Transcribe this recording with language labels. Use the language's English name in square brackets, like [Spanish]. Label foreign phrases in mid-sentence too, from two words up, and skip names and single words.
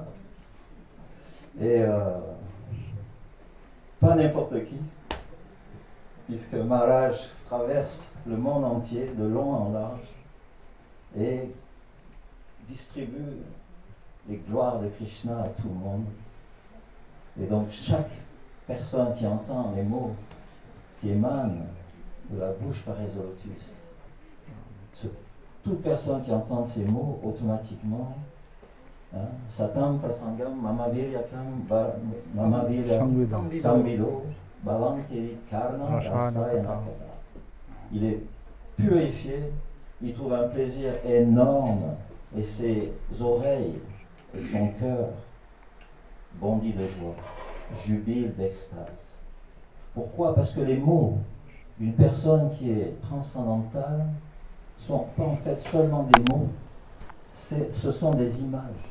[French] Et pas n'importe qui, puisque Maharaj traverse le monde entier de long en large et distribue les gloires de Krishna à tout le monde. Et donc chaque personne qui entend les mots qui émanent de la bouche pareille au lotus, toute personne qui entend ces mots, automatiquement, [Sanskrit] Satam Prasangam Mamaviryakam Mamaviryakam Samvido Balam Terit Karna Rasaya Nakada. [French] Il est purifié, il trouve un plaisir énorme et ses oreilles et son cœur bondit de joie, jubile d'extase. Pourquoi? Parce que les mots d'une personne qui est transcendantale sont pas en fait seulement des mots, ce sont des images.